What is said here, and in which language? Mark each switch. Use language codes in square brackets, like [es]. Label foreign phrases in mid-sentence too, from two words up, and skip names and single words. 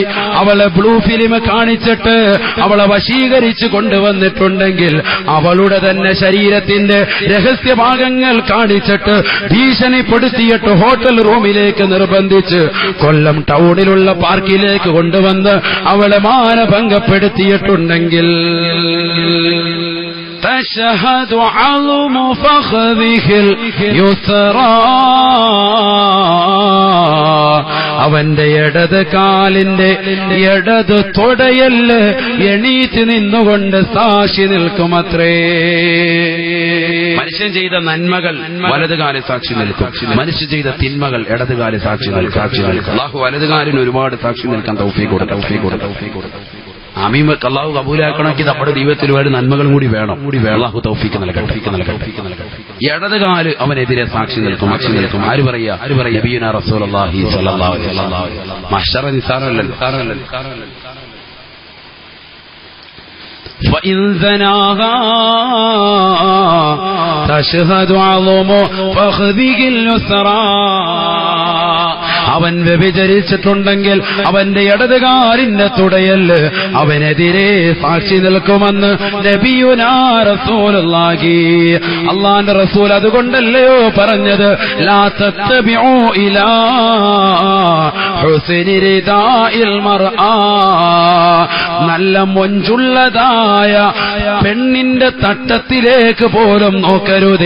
[ml] അവളെ ബ്ലൂ ഫിലിം കാണിച്ചിട്ട് അവളെ വശീകരിച്ചു കൊണ്ടുവന്നിട്ടുണ്ടെങ്കിൽ, അവളുടെ തന്നെ ശരീരത്തിന്റെ രഹസ്യഭാഗങ്ങൾ കാണിച്ചിട്ട് ഭീഷണിപ്പെടുത്തിയിട്ട് ഹോട്ടൽ റൂമിലേക്ക് നിർബന്ധിച്ച് കൊല്ലം ടൗണിലുള്ള പാർക്കിലേക്ക് കൊണ്ടുവന്ന് അവളെ മാനഭംഗപ്പെടുത്തിയിട്ടുണ്ടെങ്കിൽ, [ar] تشهد عظم فخذه اليسرى, [ml] അവന്റെ ഇടത് കാലിന്റെ ഇടത് തൊടയല് എണീറ്റ് നിന്നുകൊണ്ട് സാക്ഷി നിൽക്കുമത്രേ. മനുഷ്യൻ ചെയ്ത നന്മകൾ വലതുകാലിൽ സാക്ഷി നിൽക്കും, മനുഷ്യൻ ചെയ്ത തിന്മകൾ ഇടതുകാലിൽ സാക്ഷി നിൽക്കും. അല്ലാഹു വലതുകാലിന് ഒരുപാട് സാക്ഷി നിൽക്കാൻ തൗഫീഖ് കൊടുക്കും. ആമീൻ. അല്ലാഹു കബൂലാക്കണമെങ്കിൽ നമ്മുടെ ജീവിതത്തിൽ ഒരുപാട് നന്മകളും കൂടി വേണം. അല്ലാഹു തൗഫീഖ് നൽകട്ടെ. ഇടതുകാല് അവനെതിരെ സാക്ഷി നിൽക്കും. ആര് പറയാ? [ar] نبينا رسول الله صلى الله عليه وسلم. [ml] മഹ്ശറ നിസാറല്ലല്ലോ. [ar] فإن زناها تشهد عظم فخذه اليسرى, [ml] അവൻ വ്യഭിചരിച്ചിട്ടുണ്ടെങ്കിൽ അവന്റെ ഇടതുകാലിന്റെ തുടയല് അവനെതിരെ സാക്ഷി നിൽക്കുമെന്ന് [ar] نبينا رسول الله. [ml] അല്ലാഹുവിന്റെ റസൂൽ അതുകൊണ്ടല്ലയോ പറഞ്ഞത്, [ar] لا تتبع إلى حسن رداء المرأة, [ml] നല്ല മൊഞ്ചുള്ളതായ പെണ്ണിന്റെ തട്ടത്തിലേക്ക് പോലും നോക്കരുതേ.